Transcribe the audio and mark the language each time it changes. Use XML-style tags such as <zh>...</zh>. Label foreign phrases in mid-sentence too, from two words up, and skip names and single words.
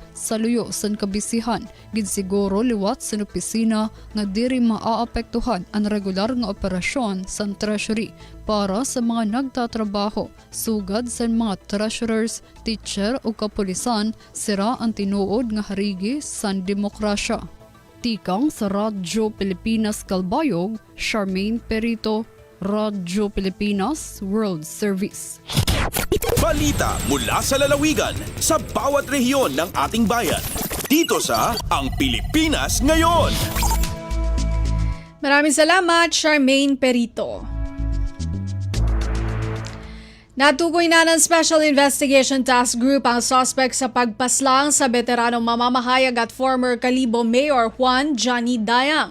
<war>Sa luyo sa kabisihan, ginsiguro liwat sa opisina nga diri maaapektuhan ang regular nga operasyon sa treasury para sa mga nagtatrabaho, sugad sa mga treasurers, teacher o kapulisan, sira ang tinuod nga harigi sa demokrasya. Tikang sa Radyo Pilipinas Calbayog, Charmaine Perito, Radyo Pilipinas World Service.</war> <tl>Balita mula sa lalawigan sa bawat rehiyon ng ating bayan. Dito sa Ang Pilipinas Ngayon. Maraming salamat, Charmaine Perito. Natukoy na ng Special Investigation Task Group ang suspect sa pagpaslang sa veteranong mamamahayag at former Kalibo Mayor Juan Johnny Dayang.</tl>